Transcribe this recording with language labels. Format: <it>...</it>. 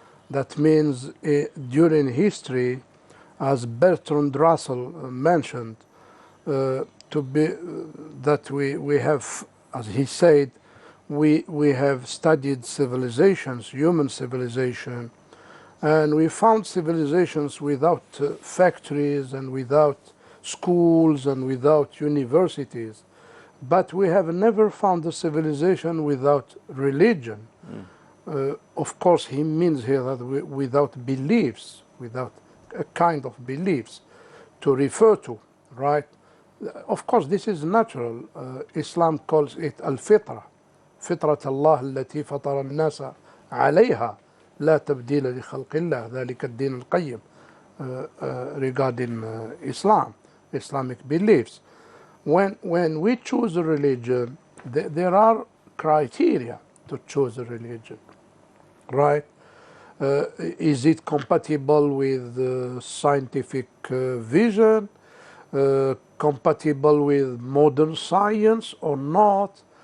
<en>That means during history, as Bertrand Russell mentioned, to be that we have, as he said, we have studied civilizations, human civilization, and we found civilizations without factories and without schools and without universities, but we have never found a civilization without religion. Of course, he means here that without beliefs, without a kind of beliefs to refer to, right? Of course, this is natural. Islam calls it al-fitra.</en> <ar>فطرة الله التي فطر الناس عليها لا تبديل لخلق الله ذلك الدين القيم.</ar> <en>Regarding Islam, Islamic beliefs. When we choose a religion, there are criteria to choose a religion, right? Is it compatible with scientific vision, compatible with modern science or not?</en>